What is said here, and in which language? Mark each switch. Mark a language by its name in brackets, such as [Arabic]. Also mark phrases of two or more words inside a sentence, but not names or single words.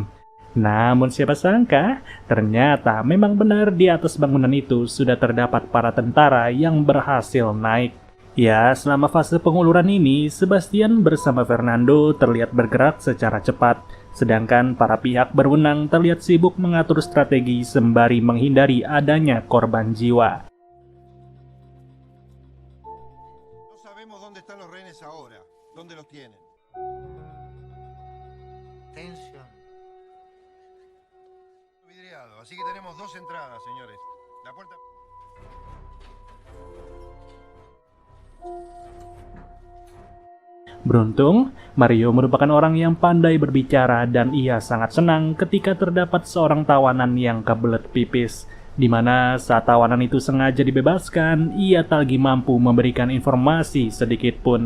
[Indonesian] Namun siapa sangka, ternyata memang benar di atas bangunan itu sudah terdapat para tentara yang berhasil naik. Ya, selama fase penguluran ini, Sebastian bersama Fernando terlihat bergerak secara cepat, sedangkan para pihak berwenang terlihat sibuk mengatur strategi sembari menghindari adanya korban jiwa. [Spanish] ¿Dónde están los rehenes ahora? ¿Dónde los tienen? Tensión. Vidriado, así que tenemos 2 entradas, señores. La puerta... [Indonesian] Beruntung, Mario merupakan orang yang pandai berbicara dan ia sangat senang ketika terdapat seorang tawanan yang kebelet pipis. Di mana saat tawanan itu sengaja dibebaskan, ia tak lagi mampu memberikan informasi sedikit pun.